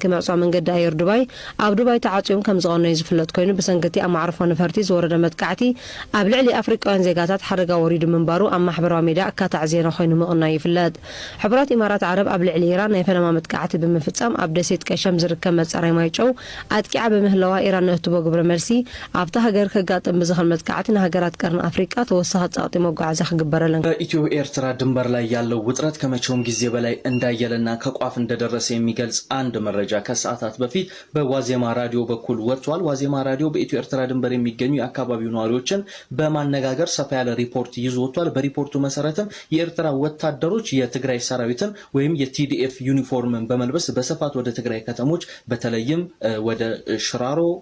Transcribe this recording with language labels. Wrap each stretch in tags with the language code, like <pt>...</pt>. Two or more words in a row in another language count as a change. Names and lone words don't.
<ti>ምዕጻው መንገዲ ኣየር ዱባይ ኣብ ዱባይ ተዓጽዮም ከም ዝቐነዩ ዝፍለጥ ኮይኑ ብሰንኪ ኣብ ማዕረፎ ነፈርቲ ዝወረደ መጥቃዕቲ ኣብ ልዕሊ ኣፍሪቃውያን ዜጋታት ሓደጋ ወሪዱ ምንባሩ ኣብ ማሕበራዊ ሚድያ እካታዕ ዜና ኮይኑ ምቕናይ ይፍለጥ ሕብራት ኢማራት ዓረብ ኣብ ልዕሊ ኢራን ናይ ፈለማ መጥቃዕቲ ብምፍጻም ኣብ ደሴት ቀሸም ዝርከብ መጻረይ ማይጨው ኣጥቂዓ በምህለዋ ኢራን ነህትቦ ግብረ መልሲ ኣብታ ሃገር ከጋጥም ብዝኽል መጥቃዕቲ ንሃገራት ቀርን አፍሪካ ተወሳኺ ጸቕጢ መጓዓዝያ ክግበረለን</ti> <am>በኢትዮ ኤርትራ ድንበር ላይ ያለው ውጥረት ከመቼውም ጊዜ በላይ እንዳየለና ከቋፍ እንደደረሰ የሚገልጽ አንድ መረጃ ከሰዓታት በፊት በዋዜማ ራዲዮ በኩል ወጥቷል ዋዜማ ራዲዮ በኢትዮ ኤርትራ ድንበር የሚገኙ የአካባቢው ነዋሪዎችን በማነጋገር ሰፋ ያለ ሪፖርት ይዞ ወጥቷል በሪፖርቱ መሰረትም የኤርትራ ወታደሮች የትግራይ ሰራዊትን ወይም የቲዲኤፍ ዩኒፎርምን በመልበስ በስፋት ወደ ትግራይ ከተሞች በተለይም ወደ ሽራሮ</am>